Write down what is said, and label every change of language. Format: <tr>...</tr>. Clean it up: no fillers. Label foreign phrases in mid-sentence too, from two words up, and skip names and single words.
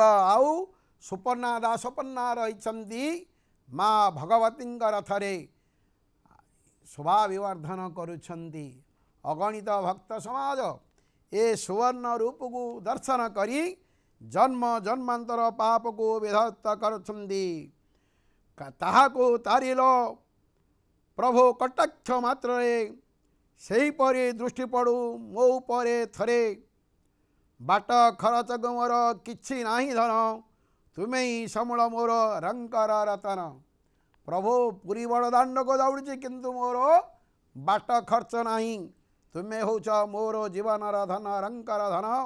<or>ଆଉ ସୁପର୍ଣ୍ଣା ଦାସପନ୍ନା ରହି ମା ଭଗବତୀ ରଥରେ ଶୋଭା ବିବର୍ଦ୍ଧନ କରୁଛନ୍ତି ଅଗଣିତ ଭକ୍ତ ସମାଜ ଏ ସୁବର୍ଣ୍ଣ ରୂପ କୁ ଦର୍ଶନ କରି ଜନ୍ମ ଜନ୍ମାନ୍ତର ପାପ କୁ ବିଧ୍ୱସ୍ତ କରୁଛନ୍ତି ତାହାକୁ ତାରିଲ ପ୍ରଭୁ କଟାକ୍ଷ ମାତ୍ରରେ ସେହିପରି ଦୃଷ୍ଟି ପଡ଼ୁ ମୋ ଉପରେ ଥରେ। ବାଟ ଖରଚ ମୋର କିଛି ନାହିଁ ଧନ, ତୁମେ ହିଁ ସମୂଳ ମୋର ରଙ୍କର ରତନ। ପ୍ରଭୁ ପୁରୀ ବଡ଼ ଦାଣ୍ଡକୁ ଦୌଡ଼ିଛି କିନ୍ତୁ ମୋର ବାଟ ଖର୍ଚ୍ଚ ନାହିଁ, ତୁମେ ହେଉଛ ମୋର ଜୀବନର ଧନ ରଙ୍କର ଧନ।</or>